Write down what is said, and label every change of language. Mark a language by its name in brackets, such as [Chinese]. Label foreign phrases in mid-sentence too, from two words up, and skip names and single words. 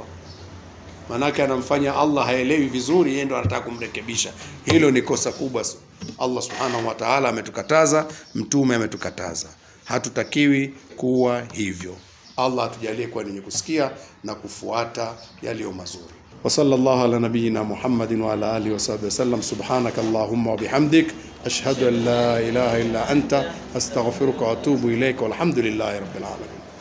[Swahili] Manake anamfanya Allah haelewi vizuri, yeye ndo anataka kumrekebisha. Hilo ni kosa kubwa. Allah [Arabic] سبحانه وتعالى [Swahili] ametukataza, mtume ametukataza. Hatutakiwi kuwa hivyo. Allah atujalie kuwa wenye kusikia na kufuata yaliyo mazuri. [Arabic] وصلى الله على نبينا محمد وعلى آله وصحبه وسلم. سبحانك اللهم وبحمدك أشهد أن لا إله إلا أنت أستغفرك وأتوب إليك والحمد لله رب العالمين.